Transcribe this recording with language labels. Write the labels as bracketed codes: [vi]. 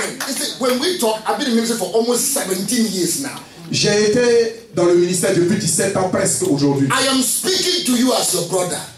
[en] You see, when we talk, I've been in ministry for almost 17 years now. [fr] J'ai été dans le ministère depuis 17 ans presque aujourd'hui. [en] I am speaking to you as your brother.